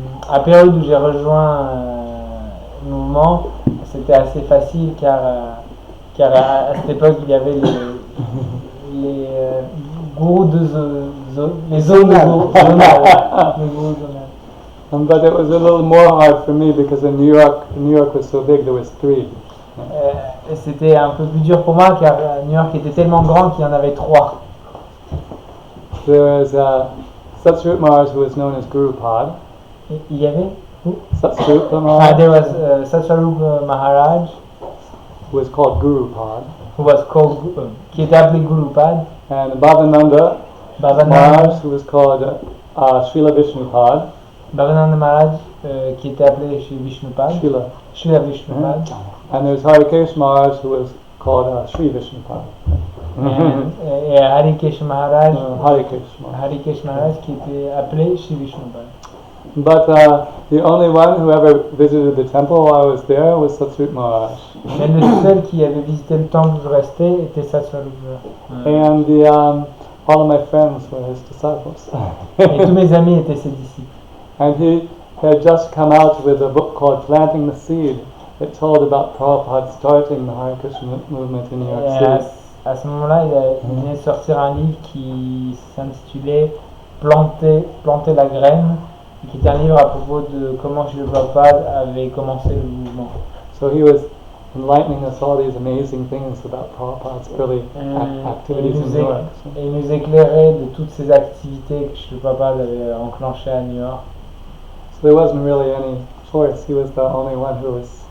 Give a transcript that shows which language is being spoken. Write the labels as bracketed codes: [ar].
[fr] À période où j'ai rejoint le mouvement, c'était assez facile car à cette époque il y avait les gourous de les zones zonales. Les gourous zonales. [en] But it was a little more hard for me because in New York was so big, there was 3. [fr] Et c'était un peu plus dur pour moi car New York était tellement grand qu'il y en avait 3. [en] There was Satsrup Maharaj, who was known as Guru Pad. [fr] Il y avait Satsrup Maharaj, [en] there was Satsvarup Maharaj, who was called Guru Pad, who was called [fr] qui était appelé Gurupad, [en] and Bhavananda Maharaj, who was called Srila Vishnupad. [fr] Bhavananda Maharaj qui était appelé Shri Vishnupad, Srila Vishnupad. [en] And there's Harikesh Maharaj, who was called Sri Vishnupad. [fr] Et Harikesh Maharaj, Harikesh Maharaj qui était appelé Shri Vishnupad. [en] But the only one who ever visited the temple while I was there was Satsrup Maharaj. [fr] Mais le seul qui avait visité le temple où je restais était Satsvarup. [en] And all of my friends were his disciples. [fr] Et tous mes amis étaient ses disciples. [en] And he had just come out with a book called Planting the Seed. It told about Prabhupada starting the Hare Krishna movement in New York City. [fr] À ce moment-là, il venait de sortir un livre qui s'intitulait Planter la graine, qui était un livre à propos de comment Srila Prabhupada avait commencé le mouvement. [en] So he was enlightening us all these amazing things about Prabhupada's early activities in New York. [fr] Et il nous éclairait de toutes ces activités que Srila Prabhupada avait enclenchées à New York. [en] So there wasn't really any choice. He was the only one who was,